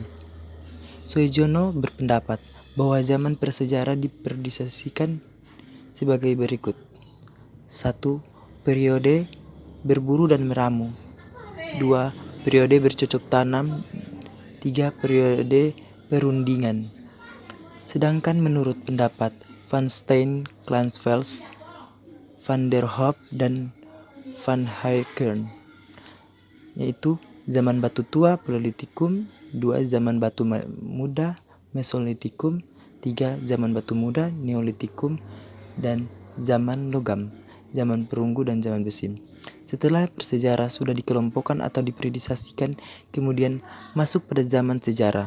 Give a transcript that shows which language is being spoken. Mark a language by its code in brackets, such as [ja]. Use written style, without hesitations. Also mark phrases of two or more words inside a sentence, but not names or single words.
[id] Soejono berpendapat bahwa zaman prasejarah diperiodisasikan sebagai berikut. 1. Periode berburu dan meramu. 2. Periode bercocok tanam. 3. Periode perundingan. Sedangkan menurut pendapat Van Steen, Clansvels, Van der Hoop, dan Van Heijeren, yaitu zaman batu tua Paleolitikum, 2. Zaman batu muda Mesolitikum, 3. Zaman batu muda Neolitikum, dan zaman logam, zaman perunggu, dan zaman besi. Setelah bersejarah sudah dikelompokkan atau diperiodisasikan, kemudian masuk pada zaman sejarah.